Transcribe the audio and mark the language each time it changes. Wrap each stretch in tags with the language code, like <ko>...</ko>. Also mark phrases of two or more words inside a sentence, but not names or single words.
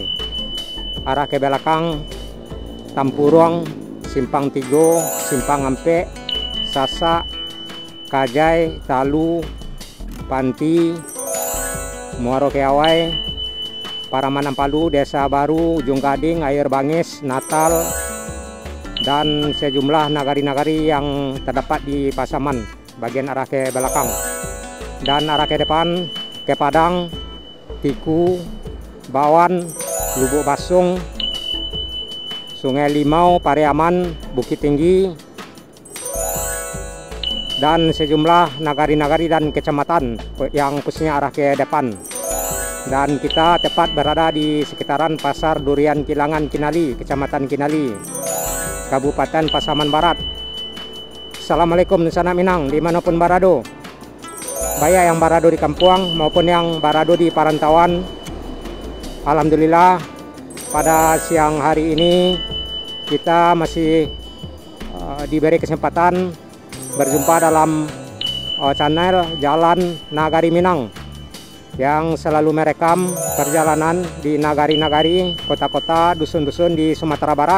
<id>Arah ke belakang Tampurong, Simpang Tigo, Simpang Ampe, Sasa, Kajai, Talu, Panti, Muaro Keawai, Paraman Ampalu, Desa Baru, Ujung Gading, Air Bangis, Natal, dan sejumlah nagari-nagari yang terdapat di Pasaman bagian arah ke belakang. Dan arah ke depan ke Padang, Tiku, Bawan, Lubuk Basung, Sungai Limau, Pariaman, Bukit Tinggi, dan sejumlah nagari-nagari dan kecamatan yang khususnya arah ke depan. Dan kita tepat berada di sekitaran Pasar Durian Kilangan Kinali, Kecamatan Kinali, Kabupaten Pasaman Barat.</id> <min>Assalamualaikum Nusana Minang, dimanapun barado, baik yang barado di Kampuang maupun yang barado di Parantauan.</min> <id>Alhamdulillah, pada siang hari ini kita masih diberi kesempatan berjumpa dalam channel Jalan Nagari Minang yang selalu merekam perjalanan di nagari-nagari, kota-kota, dusun-dusun di Sumatera Barat.</id>